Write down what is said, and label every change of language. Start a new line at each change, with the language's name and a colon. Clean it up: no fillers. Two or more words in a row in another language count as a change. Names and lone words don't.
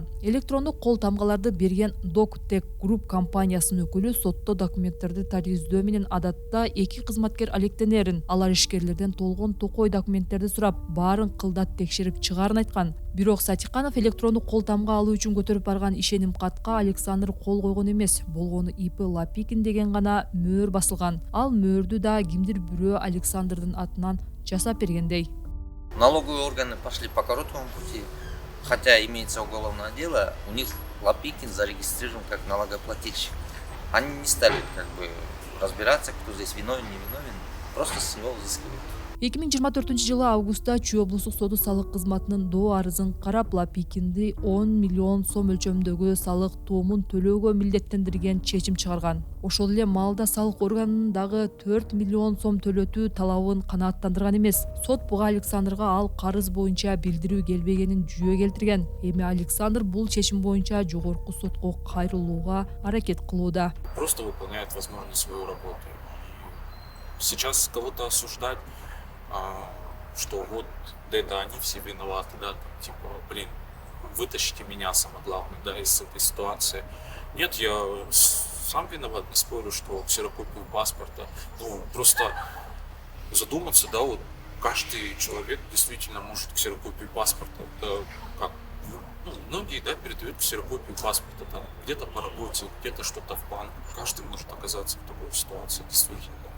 Kyrgyz: Электрондук кол тамгаларды берген Доктек Групп компаниясынын өкүлү сотто документтерди тариздөө менен адатта 2 кызматкер алар ишкерлерден толгон токой документтерди сурап, баарын кылдат текшерип чыгаарын айткан. Бирок Сатиканов электрондук кол тамга алуу үчүн көтөрүп барган ишеним катка Александр кол койгон эмес, болгону ИП Лапикин деген гана мөөр басылган. Ал мөөрдү да кимдир бирөө Александрдын атынан жасап бергендей.
Russian: Налоговые органы пошли по короткому пути, хотя имеется уголовное дело, у них Лапикин зарегистрирован как налогоплательщик. Они не стали разбираться, кто здесь виновен, не виновен. Просто с него взыскивают.
Kyrgyz: 2024 жылы августта Чүй облустук соду салык кызматынын доо арызын карап, Лапикинди 10 миллион сом өлчөмдөгү салык туумун төлөөгө милдеттендирген чечим чыгарган. Ошол эле маалда салык органынын дагы 4 миллион сом төлөтүү талабын канааттандырган эмес. Сот буга Александрга ал карыз боюнча билдирүү келбегенин жүйө келтирген. Эми Александр бул чечим боюнча жогорку сотко кайрылууга аракет кылууда.
Russian: Просто выполняет, возможно, свою работу. Сейчас кого-то осуждать, что вот это они все виноваты, да, там, типа, блин, вытащите меня, самое главное, да, из этой ситуации. Нет, я сам виноват, не спорю, что ксерокопию паспорта, ну, просто задуматься, да, вот каждый человек действительно может ксерокопию паспорта, да, как, ну, многие, да, передают ксерокопию паспорта, там, где-то по работе, где-то что-то в банк, каждый может оказаться в такой ситуации, действительно.